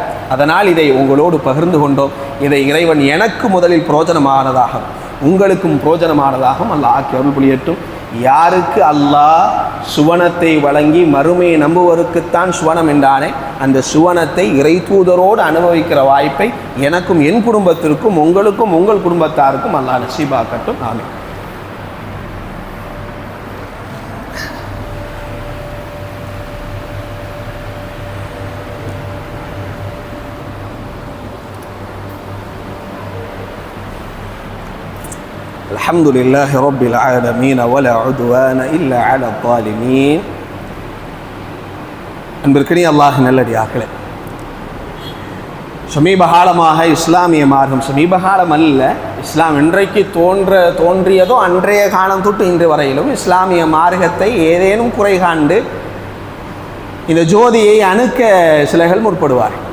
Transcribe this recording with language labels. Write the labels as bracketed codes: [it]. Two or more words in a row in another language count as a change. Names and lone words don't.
[ta] அதனால் இதை உங்களோடு பகிர்ந்து கொண்டோம். இதை இறைவன் எனக்கு முதலில் புரோஜனமானதாகும், உங்களுக்கும் புரோஜனமானதாகும் அல்லாஹ் ஆக்கி அருள் புரியட்டும். யாருக்கு அல்லாஹ் சுவனத்தை வழங்கி மறுமையை நம்புவருக்குத்தான் சுவனம் என்றானே, அந்த சுவனத்தை இறை தூதரோடு அனுபவிக்கிற வாய்ப்பை எனக்கும் என் குடும்பத்திற்கும் உங்களுக்கும் உங்கள் குடும்பத்தாருக்கும் அல்லாஹ் நசீபாக்கட்டும். ஆமீன். [ar] الحمد لله رب العالمين ولا عدوان إلا على الظالمين. [ta] அன்பிற்கினிய அல்லாஹ் நல்லடியார்களே, சமீபகாலமாக இஸ்லாமிய மார்க்கம், சமீபகாலம் அல்ல, இஸ்லாம் இன்றைக்கு தோன்றியதோ அன்றைய காலம் தொட்டு இன்று வரையிலும் இஸ்லாமிய மார்க்கத்தை ஏதேனும் குறை காண்டு இந்த ஜோதியை அணுக்க சிலர்கள் முற்படுவார்.